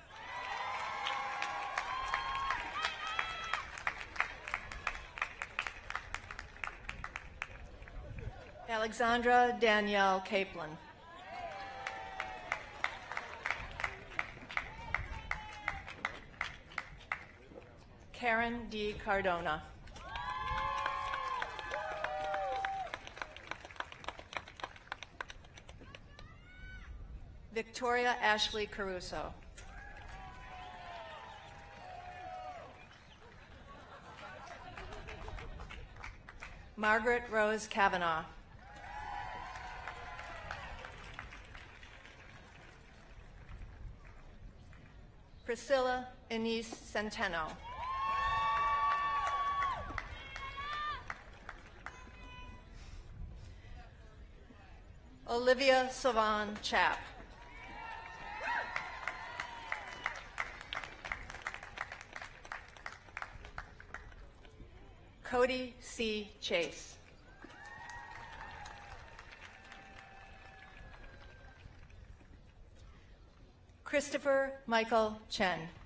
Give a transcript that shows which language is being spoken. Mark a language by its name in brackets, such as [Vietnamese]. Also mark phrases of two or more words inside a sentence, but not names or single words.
[English] Alexandra Danielle Capelin. Karen D. Cardona. Victoria Ashley Caruso. Margaret Rose Kavanaugh. Priscilla Anise Centeno. Olivia Savan Chap. Cody C. Chase. Christopher Michael Chen.